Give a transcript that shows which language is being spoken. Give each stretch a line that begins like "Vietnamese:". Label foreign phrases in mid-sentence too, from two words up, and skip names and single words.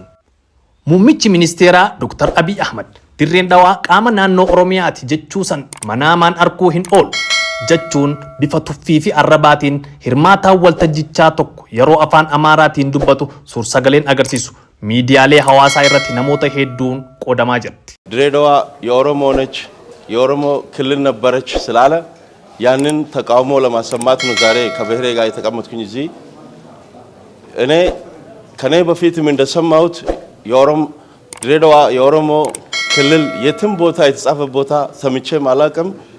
Oromo: Muummichi ministeeraa Dr. Abiy Ahmad Dirreen Dhawaa qaama naannoo Oromiyaati jechuu san manaamaan arguu hin oolu jechuun bifa tuffii fi arrabaatiin hirmaataan waltajjichaa tokko yeroo afaan Amaaraatiin dubbatu suursagaleen agarsiisu miidiyaalee hawaasaa irratti namoota hedduun qoodamaa jirti.
Amharic: Dirree Dhawaa የኦሮሞ ነች የኦሮሞ ክልል ነበረች ስላለ ያንን ተቃውሞ ለማሰማት ነው ዛሬ ከብሔሬ ጋር የተቀመጥኩኝ እዚህ። እኔ ከኔ በፊትም እንደሰማሁት ድሬ ዳዋ የኦሮሞ ክልል የትም ቦታ የተጻፈ ቦታ ሰምቼም አላውቅም።